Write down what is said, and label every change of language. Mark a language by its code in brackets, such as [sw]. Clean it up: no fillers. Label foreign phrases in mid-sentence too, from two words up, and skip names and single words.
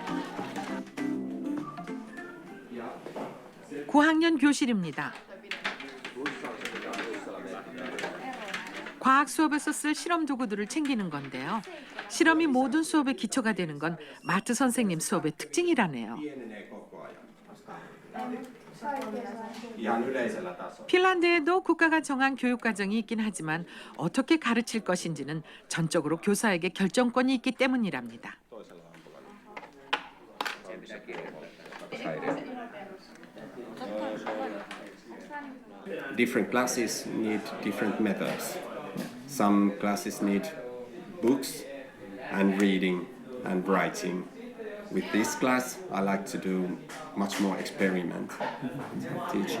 [ko] 고학년 교실입니다. 과학 수업에서 쓸 실험 도구들을 챙기는 건데요. 실험이 모든 수업의 기초가 되는 건 마트 선생님 수업의 특징이라네요. [fi] pienenee koko ajan. Ihan yleisellä tasolla. [ko] 핀란드에도 국가가 정한 교육 과정이 있긴 하지만 어떻게 가르칠 것인지는 전적으로 교사에게 결정권이 있기 때문이랍니다. [fi] Toisella ampulalla. [en] Different classes need different methods. Some classes need books and reading and writing. With this class, I like to do much more experiment teaching.